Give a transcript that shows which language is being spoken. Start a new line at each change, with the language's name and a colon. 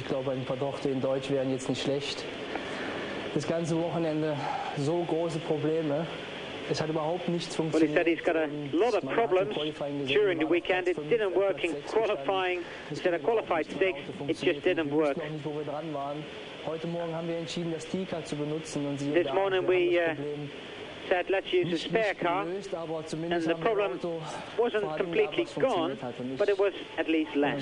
German: Ich glaube, ein paar Worte in Deutsch wären jetzt nicht schlecht. Das ganze Wochenende so große Probleme. Es hat überhaupt nichts funktioniert.
English: Well, he said he's got a lot of problems during the weekend. It didn't work in qualifying. Instead of qualified sixth, it just didn't work.
German: Heute Morgen haben wir entschieden, das T-Car zu benutzen, und
English: this morning we said let's use a spare car, and the problem wasn't completely gone, but it was at least less.